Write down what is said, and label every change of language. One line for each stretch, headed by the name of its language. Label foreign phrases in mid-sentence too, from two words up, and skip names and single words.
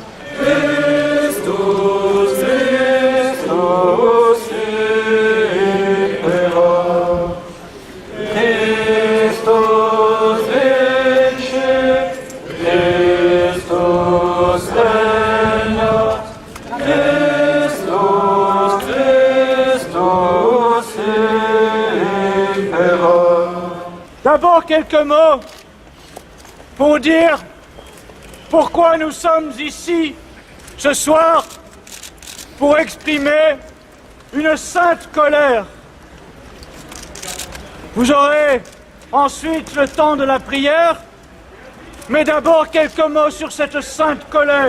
Latin: Christus imperat, Christus vincit, Christus regnat, Christus imperat.
French: D'abord quelques mots pour dire pourquoi nous sommes ici ce soir pour exprimer une sainte colère. Vous aurez ensuite le temps de la prière, mais d'abord quelques mots sur cette sainte colère.